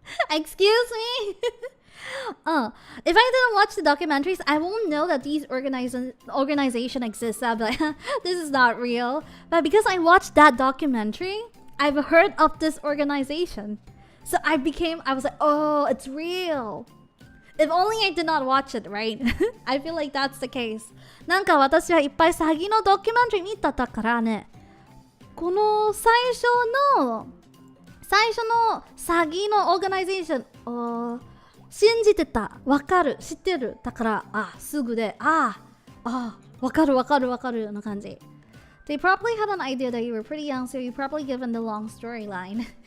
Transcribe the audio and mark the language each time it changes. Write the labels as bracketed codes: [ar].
[en] Excuse me? If I didn't watch the documentaries, I won't know that these organization exists. I'll be like, this is not real. But because I watched that documentary, I've heard of this organization. So I was like, oh, it's real. If only I did not watch it, right? I feel like that's the case. [ja] なんか私はいっぱい詐欺のドキュメンタリー見たからね。この最初の詐欺のオーガナイゼーションを信じてた。わかる。知ってる。だから、すぐで、わかるの感じ。 [en] They probably had an idea that you were pretty young, so you probably given the long storyline.